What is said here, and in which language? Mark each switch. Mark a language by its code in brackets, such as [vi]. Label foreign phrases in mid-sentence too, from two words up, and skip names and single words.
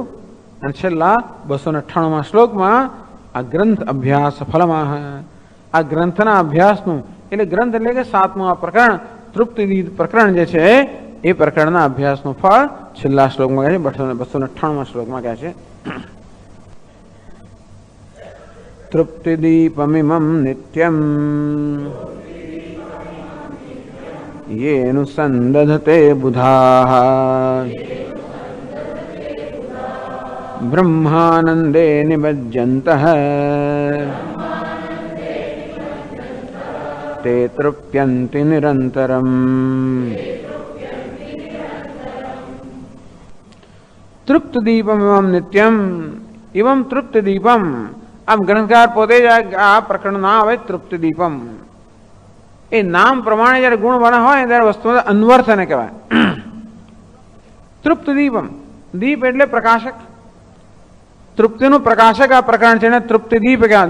[gu] અને છેલ્લા 298માં શ્લોકમાં આ ગ્રંથ અભ્યાસ ફલમાં, આ ગ્રંથના અભ્યાસનું, એટલે ગ્રંથ એટલે કે 7મું આ પ્રકરણ તૃપ્તિદીપ પ્રકરણ જે છે એ પ્રકરણના અભ્યાસનું ફળ છેલ્લા શ્લોકમાં કહે છે. 298માં શ્લોકમાં કહે છે, [sa] તૃપ્તિદીપમિમં નિત્યમ येनु संदधते बुधाः ब्रह्मानंदे निमज्जन्तः ते तृप्यन्ति निरन्तरम्. तृप्तदीपमिमं नित्यम एवं तृप्तदीपम. [gu] આમ ગ્રંથકાર પોતે જ આ પ્રકરણ ના આવે તૃપ્તદીપમ. એ નામ પ્રમાણે જયારે ગુણ બના હોય ત્યારે વસ્તુ અન્વર્થને કહેવાય. તૃપ્ત દીપમ, દીપ એટલે પ્રકાશક, તૃપ્તિનું પ્રકાશક આ પ્રકરણ છે ને તૃપ્તિ દીપ કહેવાય.